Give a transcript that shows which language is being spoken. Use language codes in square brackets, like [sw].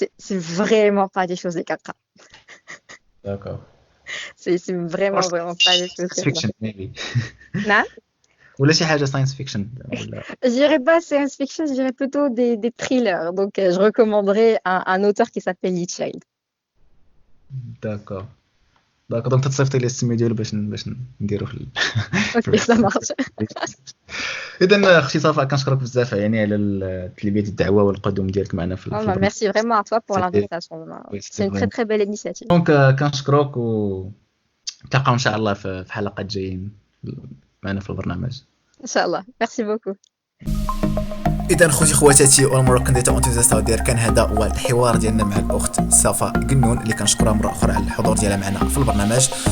[fr] C'est vraiment pas des choses de caca. D'accord. C'est vraiment pas des choses [en] Science fiction, maybe. [fr] Non? [ar] ولا شي حاجة science fiction ولا. [fr] Je dirais pas science fiction, je dirais plutôt des thrillers. Donc, je recommanderais un auteur qui s'appelle Lee Child. D'accord. [ar] دونك تصيفطي لي السمي ديالو باش نديرو في [fr] اوكي ça marche. [ar] اذا اختي صفاء كنشكرك بزاف يعني على تلبيه الدعوه والقدوم ديالك معنا في البرنامج. [fr] Merci vraiment à toi pour l'invitation. C'est une très très belle initiative. [ar] دونك كنشكرك ونتلاقاو ان شاء الله في حلقات جايين معنا في البرنامج ان شاء الله. [fr] Merci beaucoup. [ar] اذا خوتي خواتاتي والمراكن ديتا اونتيزاست ديال كان هذا هو الحوار ديالنا مع الاخت صفاء قنون اللي كنشكرها مره اخرى على الحضور ديالها معنا في البرنامج.